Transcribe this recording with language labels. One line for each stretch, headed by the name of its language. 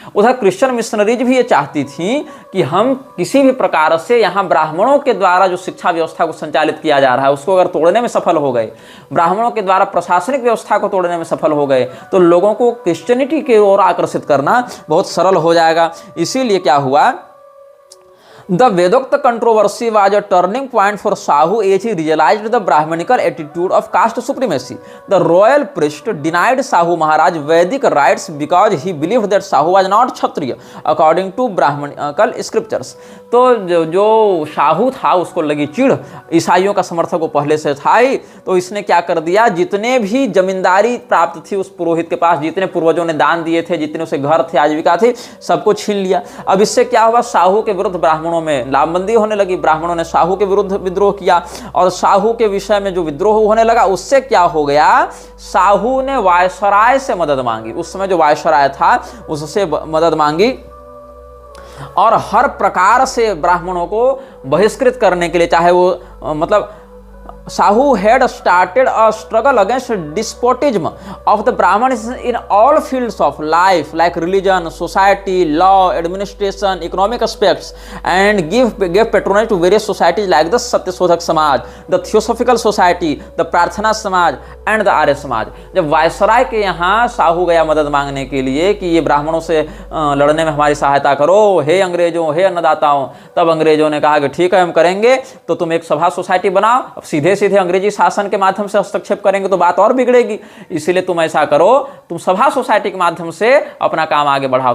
Hindi: उधर Christian missionaries भी ये चाहती थी कि हम किसी भी प्रकार से यहाँ ब्राह्मणों के द्वारा जो शिक्षा व्यवस्था को संचालित किया जा रहा है उसको अगर तोड़ने में सफल हो गए, ब्राह्मणों के द्वारा प्रशासनिक व्यवस्था को तोड़ने में सफल हो गए, तो लोगों को क्रिश्चियनिटी की ओर आकर्षित करना बहुत सरल हो जाएगा। इसीलिए क्या हुआ,
English: The Vedokta controversy was a turning point for Shahu as he realized the Brahmanical attitude of caste supremacy. The royal priest denied Shahu Maharaj Vedic rights because he believed that Shahu was not Kshatriya according to Brahmanical scriptures.
Hindi: तो जो शाहू था उसको लगी चिढ़, ईसाइयों का समर्थक वो पहले से था ही, तो इसने क्या कर दिया, जितने भी जमींदारी प्राप्त थी उस पुरोहित के पास, जितने पूर्वजों ने दान दिए थे, जितने उसे घर थे, आजीविका थी, सबको छीन लिया। अब इससे क्या हुआ, शाहू के विरुद्ध ब्राह्मणों में लामबंदी होने लगी। ब्राह्मणों ने शाहू के विरुद्ध विद्रोह किया और शाहू के विषय में जो विद्रोह होने लगा उससे क्या हो गया, शाहू ने वायसराय से मदद मांगी। उस समय जो वायसराय था उससे मदद मांगी और हर प्रकार से ब्राह्मणों को बहिष्कृत करने के लिए, चाहे वो मतलब
English: Shahu had started a struggle against despotism of the Brahmins in all fields of life like religion, society, law, administration, economic aspects, and gave patronage to various societies like the Satyasodhak Samaj, the Theosophical Society, the Prarthana Samaj and the Arya Samaj।
Hindi: जब viceroy के यहाँ शाहू गया मदद मांगने के लिए कि ये ब्राह्मणों से लड़ने में हमारी सहायता करो, हे अंग्रेजों, हे अन्नदाताओं, तब अंग्रेजों ने कहा कि ठीक है हम करेंगे, तो तुम एक सभा सोसाइटी बनाओ। अब सीधे सीधे अंग्रेजी शासन के माध्यम से हस्तक्षेप करेंगे तो बात और बिगड़ेगी, इसीलिए तुम ऐसा करो, तुम सभा सोसाइटी के माध्यम से अपना काम आगे बढ़ाओ।